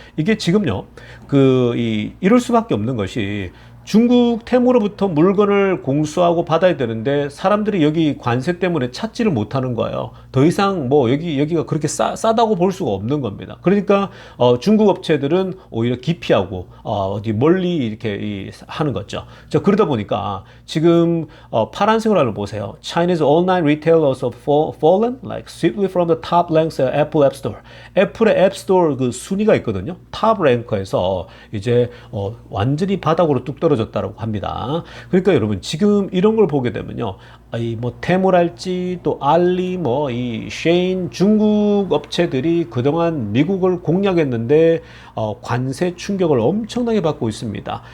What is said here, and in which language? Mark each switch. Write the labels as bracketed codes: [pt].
[ko] 이게 지금요, 이럴 수밖에 없는 것이, 중국 테무로부터 물건을 공수하고 받아야 되는데 사람들이 여기 관세 때문에 찾지를 못하는 거예요. 더 이상 뭐 여기가 그렇게 싸다고 볼 수가 없는 겁니다. 그러니까 중국 업체들은 오히려 기피하고 어디 멀리 이렇게 하는 거죠. 자, 그러다 보니까 지금 파란색으로 하나 보세요. [en] Chinese online retailers have fallen like swiftly from the top ranks of Apple App Store. [ko] 애플의 앱 스토어 그 순위가 있거든요. 탑 랭커에서 이제 완전히 바닥으로 뚝 떨어졌다고 합니다. 그러니까 여러분 지금 이런 걸 보게 되면요, 이 뭐 테무랄지 또 알리 뭐 이 쉐인, 중국 업체들이 그동안 미국을 공략했는데 관세 충격을 엄청나게 받고 있습니다.